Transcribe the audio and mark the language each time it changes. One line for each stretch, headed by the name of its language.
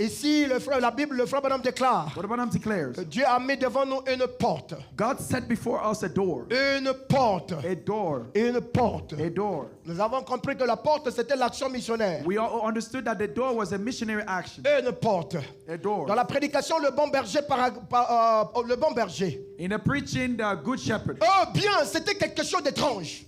French: Ici, la Bible, le frère Branham déclare
English: What Branham declares,
French: que Dieu a mis devant nous une porte.
English: God set before us a door.
French: Une porte.
English: A door.
French: Une porte.
English: A door.
French: Nous avons compris que la porte, c'était l'action missionnaire.
English: We all understood that the door was a missionary action.
French: Une porte.
English: A door.
French: Dans la prédication, le bon berger, le bon berger.
English: In the preaching, the good shepherd.
French: Oh bien, c'était quelque chose d'étrange.